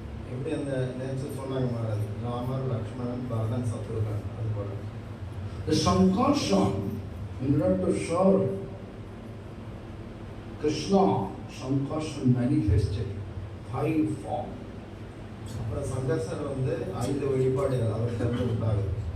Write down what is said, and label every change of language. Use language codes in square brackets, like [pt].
[ta] எப்படி அந்த நேச்சர் சொன்னாங்க மகாராஜ், ராமர், லக்ஷ்மணன், பரதன், சத்ருகன். அது போல [en] The Sankarshan, in order to show Krishna, Sankarshan manifested 5 forms. [ta] அப்புறம் சங்கர்ஷர் வந்து 5 வெளிப்பாடுகள் அவர்கிட்ட உண்டாகுது.